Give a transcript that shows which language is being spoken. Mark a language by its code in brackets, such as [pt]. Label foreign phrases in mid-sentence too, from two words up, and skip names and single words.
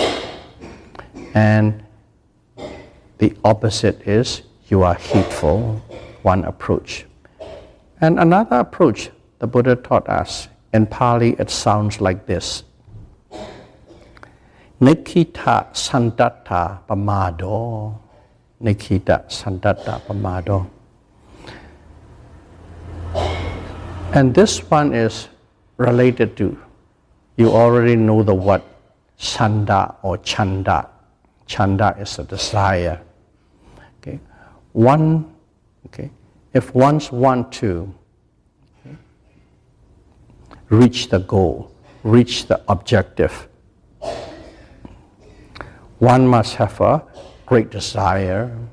[en] And the opposite is you are heedful, one approach. And another approach the Buddha taught us, in Pali it sounds like this. [pi] Nikita sandatta pamado. Nikita sandatta pamado. [en] And this one is related to, you already know the word sanda or chanda. Chanda is a desire. Okay. If one wants to reach the goal, reach the objective, one must have a great desire.